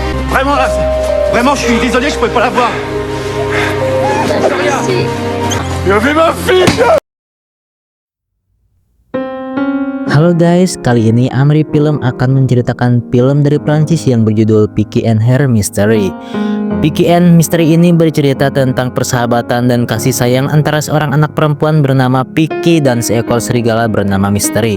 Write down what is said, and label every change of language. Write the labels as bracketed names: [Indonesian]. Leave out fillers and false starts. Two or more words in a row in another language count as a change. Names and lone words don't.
[French] Vraiment là, vraiment, je suis désolé, je pouvais pas la voir. Victoria, il a fait ma fille. [Indonesian] Halo guys, kali ini Amri Film akan menceritakan film dari Prancis yang berjudul Picky and Her Mystery. Picky and Mystery ini bercerita tentang persahabatan dan kasih sayang antara seorang anak perempuan bernama Picky dan seekor serigala bernama Mystery.